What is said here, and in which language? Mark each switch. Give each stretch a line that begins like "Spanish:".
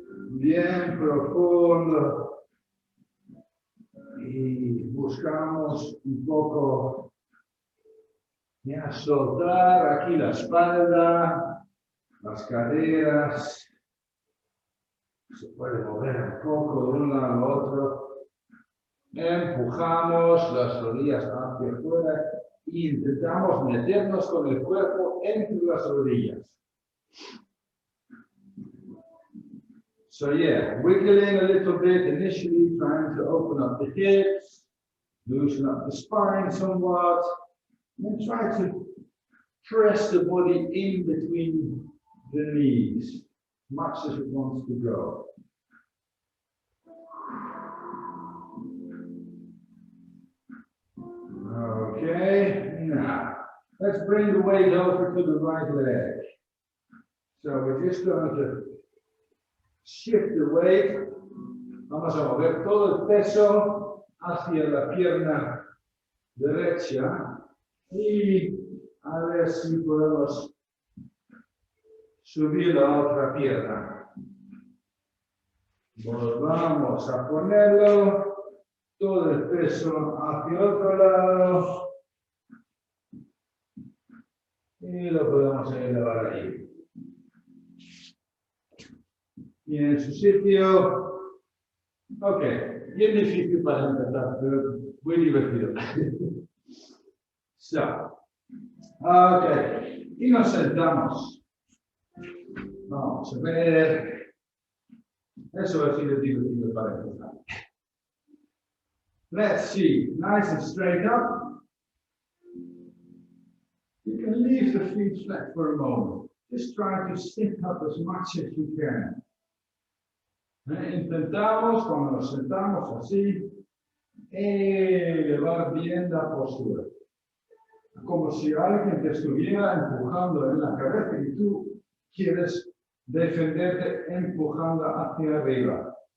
Spanish: Bien profundo. Y buscamos un poco ya soltar aquí la espalda, las caderas. Se puede mover un poco de un lado al otro. Empujamos las rodillas hacia afuera e intentamos meternos con el cuerpo entre las rodillas.
English: So yeah, wiggling a little bit initially, trying to open up the hips, loosen up the spine somewhat, and then try to press the body in between the knees, as much as it wants to go. Okay, now let's bring the weight over to the right leg. So we're just going to shift the weight.
Spanish: Vamos a mover todo el peso hacia la pierna derecha y a ver si podemos subir la otra pierna. Volvamos a ponerlo. Todo el peso hacia otro lado y lo podemos elevar ahí. Y en su sitio, ok, bien difícil para empezar, pero muy divertido. So, ok, y nos sentamos. Vamos a ver. Eso ha sido divertido para empezar.
English: Let's see, nice and straight up. You can leave the feet flat for a moment. Just try to sit up as much as you can.
Spanish: Intentamos, cuando nos sentamos así, elevar bien la postura. Como si alguien te estuviera empujando en la cabeza y tú quieres defenderte empujando hacia arriba.